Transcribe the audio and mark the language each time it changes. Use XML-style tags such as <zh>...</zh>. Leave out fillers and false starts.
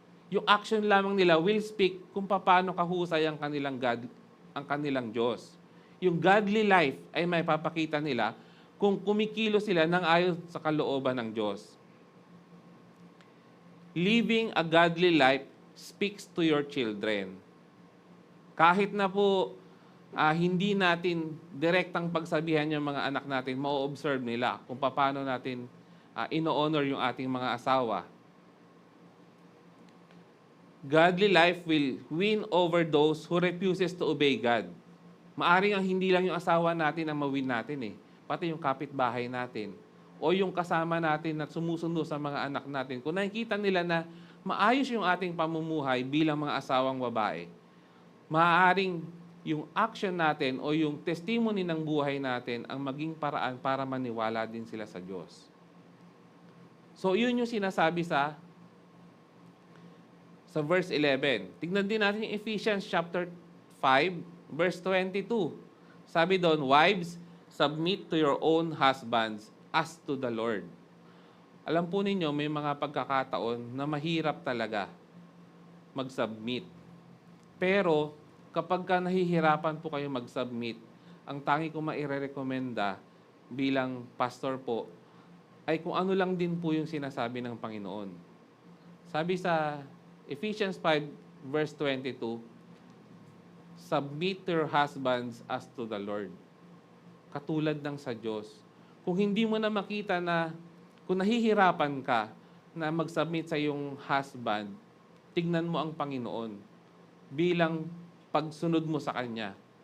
<tl>Yung action lamang nila</tl> <en>will speak</en> <tl>kung paano kahusay ang kanilang Diyos. Yung godly life ay may papakita nila kung kumikilos sila ng ayon sa kalooban ng Diyos.</tl> <en>Living a godly life speaks to your children.</en> <tl>Kahit na po hindi natin direktang pagsabihan yung mga anak natin, ma-observe nila kung paano natin ino-honor yung ating mga asawa.</tl> <en>Godly life will win over those who refuses to obey God.</en> <tl>Maaring ang hindi lang yung asawa natin ang mawin natin pati yung kapitbahay natin o yung kasama natin na sumusundo sa mga anak natin. Kung nakikita nila na maayos yung ating pamumuhay bilang mga asawang babae, maaaring yung action natin o yung testimony ng buhay natin ang maging paraan para maniwala din sila sa Diyos. So, yun yung sinasabi sa verse 11. Tignan din natin yung Ephesians chapter 5, verse 22. Sabi doon,</tl> <en>wives, submit to your own husbands as to the Lord.</en> <tl>Alam po ninyo, may mga pagkakataon na mahirap talaga mag-submit. Pero, kapag ka nahihirapan po kayo mag-submit, ang tangi ko mairerekomenda bilang pastor po, ay kung ano lang din po yung sinasabi ng Panginoon. Sabi sa</tl> <en>Ephesians 5, verse 22, submit to your husbands as to the Lord.</en> <tl>Katulad ng sa Diyos. Kung hindi mo na makita na, kung nahihirapan ka na mag-submit sa iyong husband, tignan mo ang Panginoon bilang pagsunod mo sa Kanya.</tl>